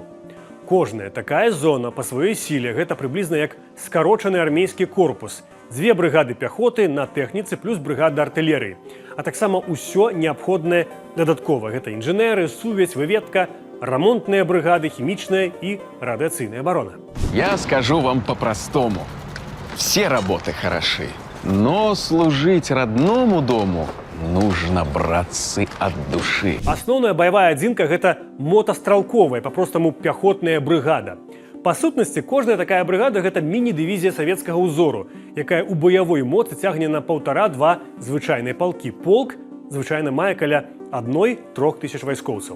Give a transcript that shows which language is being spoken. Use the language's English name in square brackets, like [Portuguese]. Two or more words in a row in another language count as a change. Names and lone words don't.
[Belarusian] Кожная такая зона па сваёй сіле гэта прыблізна як скарочаны армейскі корпус. 2 брыгады пяхоты на тэхніцы плюс брыгада артылерыі. А таксама ўсё неабходнае дадаткова. Гэта інжынеры, сувязь, выведка, рамонтныя брыгады, хімічная і радыацыйная абарона. [Russian] Я скажу вам по-простому. Все работы хороши, но служить родному дому нужно, братцы, от души. [Belarusian] Асноўная баявая адзінка – гэта мотастралковая, па-простаму пяхотная брыгада. Па сутнасці, кожная такая брыгада – гэта міні-дывізія савецкага ўзору, якая ў баявой моцы цягне на 1,5-2 звычайныя палкі. Полк звычайна мае каля 1-3 тысяч вайскоўцаў.